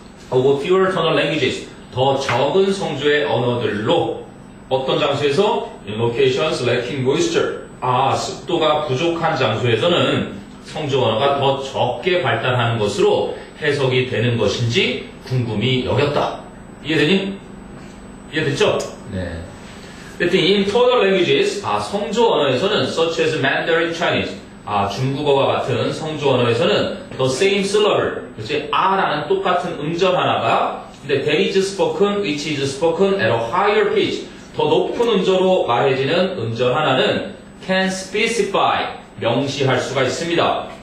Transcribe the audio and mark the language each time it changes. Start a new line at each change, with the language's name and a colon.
English: of fewer tonal languages
Korean: 더 적은 성조의 언어들로 어떤 장소에서
English: in locations lacking moisture
Korean: 습도가 부족한 장소에서는 성조 언어가 더 적게 발달하는 것으로 해석이 되는 것인지 궁금히 여겼다. 이해되니? 이해됐죠?
English: 네. in tonal languages
Korean: 성조 언어에서는
English: such as Mandarin Chinese
Korean: 중국어와 같은 성조 언어에서는
English: the same syllable,
Korean: 그렇지? 아라는 똑같은 음절 하나가 근데
English: that is spoken, which is spoken at a higher pitch,
Korean: 더 높은 음절로 말해지는 음절 하나는
English: can specify,
Korean: 명시할 수가 있습니다.